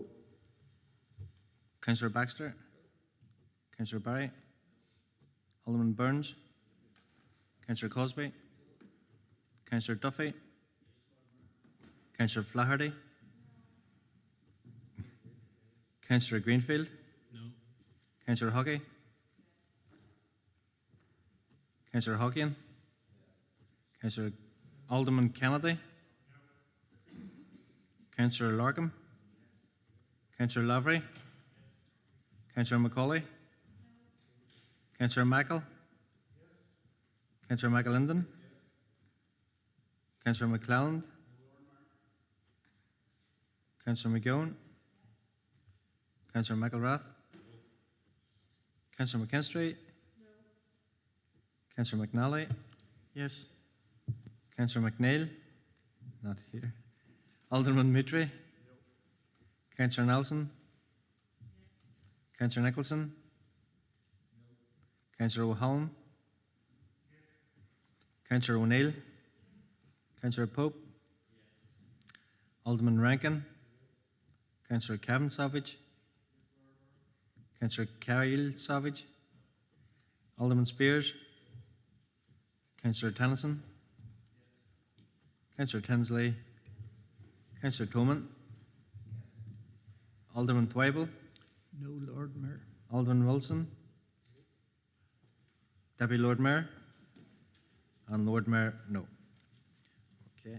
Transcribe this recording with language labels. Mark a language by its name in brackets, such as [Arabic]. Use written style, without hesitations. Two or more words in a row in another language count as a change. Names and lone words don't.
[English] Councillor Baxter? Councillor Barry? Alderman Burns? Councillor Cosby? Councillor Duffy? Councillor Flaherty? Councillor Greenfield? No. Councillor Hockey? Councillor Hockian? Councillor Alderman Kennedy? Councillor Larkham? Councillor Lavery? Councillor McCauley? Councillor Michael? Councillor McAlinden? Councillor McClelland? Councillor McGowan, Councillor McElrath, Councillor McKinstry, Councillor McNally, Yes. Councillor McNeil, not here, Alderman Moutray, Councillor Nelson, Councillor Nicholson, Councillor O'Halloran, Councillor O'Neill, Councillor Pope, Alderman Rankin, Councillor Kevin Savage, Councillor Kyle Savage, Alderman Spears, Councillor Tennyson, Councillor Tinsley, Councillor Toman, Alderman Twyble, No, Lord Mayor. Alderman Wilson, Deputy Lord Mayor, and Lord Mayor, no. Okay.